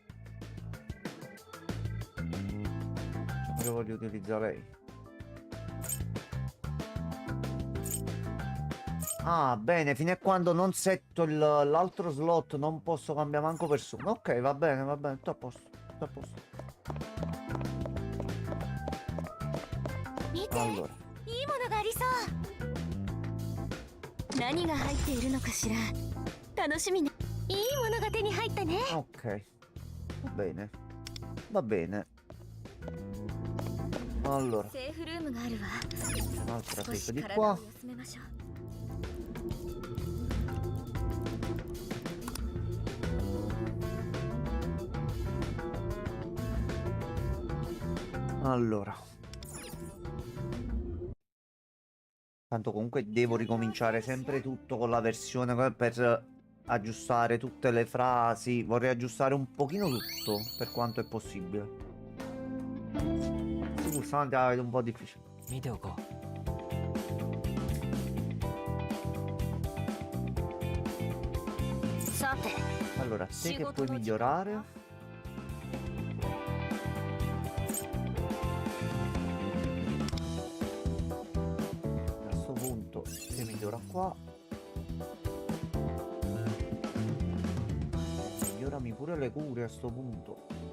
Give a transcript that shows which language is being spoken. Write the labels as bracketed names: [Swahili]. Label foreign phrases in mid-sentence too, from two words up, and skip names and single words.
[Italian] Io voglio utilizzare lei. Ah, bene, fino a quando non setto l'altro slot non posso cambiare manco persona. Ok, va bene, tutto a posto, tutto a posto. [Japanese] 見て [Italian] Allora, [Japanese] いいものがありそう何が入っているのかしら楽しみねいいものが手に入ったね [Italian] ok. Va bene. Va bene. Allora, [Japanese] セーフルームがあるわ [Italian] un'altra [Japanese] 少し [Italian] safe di [Japanese] 体を [Italian] qua. [Japanese] 休めましょう [Italian] Allora, tanto comunque devo ricominciare sempre tutto con la versione per aggiustare tutte le frasi. Vorrei aggiustare un pochino tutto per quanto è possibile. Questi pulsanti la vedo un po' difficile. [Japanese] 見ておこうさて [Italian] Allora, te che puoi migliorare? A sto punto te migliora qua. Migliorami pure le cure a sto punto.